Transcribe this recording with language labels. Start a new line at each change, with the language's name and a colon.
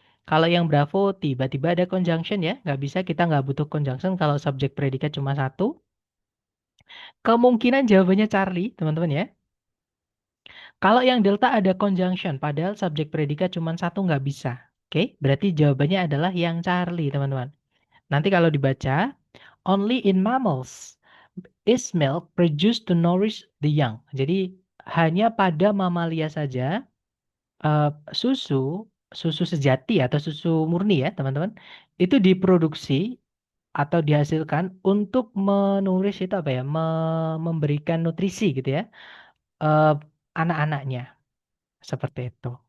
Indonesian: Kalau yang Bravo tiba-tiba ada conjunction ya, nggak bisa, kita nggak butuh conjunction kalau subjek predikat cuma satu. Kemungkinan jawabannya Charlie, teman-teman ya. Kalau yang Delta ada conjunction, padahal subjek predikat cuma satu nggak bisa. Oke, berarti jawabannya adalah yang Charlie, teman-teman. Nanti kalau dibaca,
English: only in mammals is milk produced to nourish the young.
Indonesian: Jadi hanya pada mamalia saja susu susu sejati atau susu murni ya teman-teman itu diproduksi atau dihasilkan untuk menulis itu apa ya memberikan nutrisi gitu ya eh, anak-anaknya seperti itu.